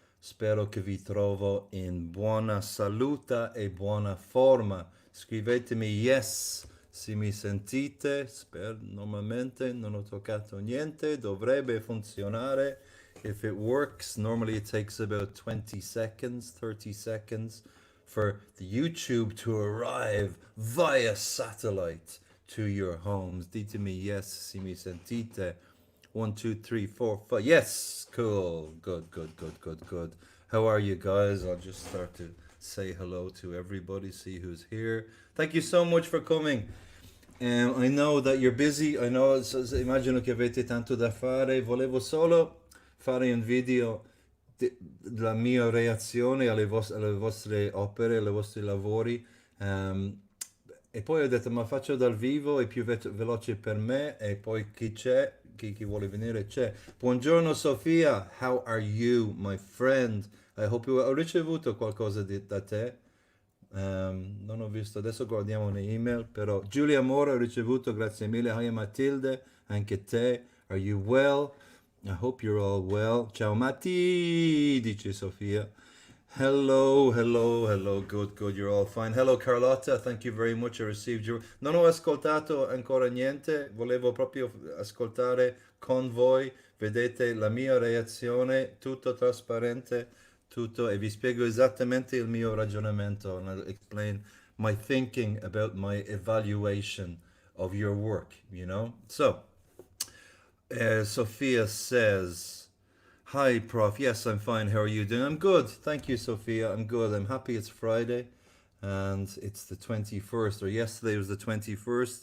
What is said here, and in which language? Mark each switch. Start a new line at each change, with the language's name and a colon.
Italian: Spero che vi trovo in buona salute e buona forma. Scrivetemi yes se mi sentite. Normalmente non ho toccato niente. Dovrebbe funzionare.
English: If it works, normally it takes about 20 seconds, 30 seconds for the YouTube to arrive via satellite to your homes.
Italian: Ditemi yes, si mi sentite. 1, 2, 3, 4, 5.
English: Yes, cool. Good, good, good, good, good. How are you guys? I'll just start to say hello to everybody, see who's here. Thank you so much for coming. I know that you're busy, I know,
Italian: immagino che avete tanto da fare. Volevo solo fare un video della mia reazione alle vostre opere, ai vostri lavori. ehm, e poi ho detto, ma faccio dal vivo, è più veloce per me, e poi chi c'è, chi vuole venire c'è.
English: Buongiorno Sofia, how are you, my friend? I hope you...
Italian: Ho ricevuto qualcosa da te. Non ho visto, adesso guardiamo le email, però Giulia Mora ho ricevuto, grazie mille.
English: Hi Matilde,
Italian: anche te.
English: Are you well? I hope you're all well.
Italian: Ciao Matti, dice Sofia.
English: Hello, hello, hello. Good, good. You're all fine. Hello Carlotta, thank you very much. I received your...
Italian: Non ho ascoltato ancora niente, volevo proprio ascoltare con voi. Vedete la mia reazione, tutto trasparente, tutto, e vi spiego esattamente il mio ragionamento.
English: And I'll explain my thinking about my evaluation of your work, you know? So, Sophia says, hi, Prof. Yes, I'm fine. How are you doing? I'm good. Thank you, Sophia. I'm good. I'm happy it's Friday and it's the 21st, or yesterday was the 21st.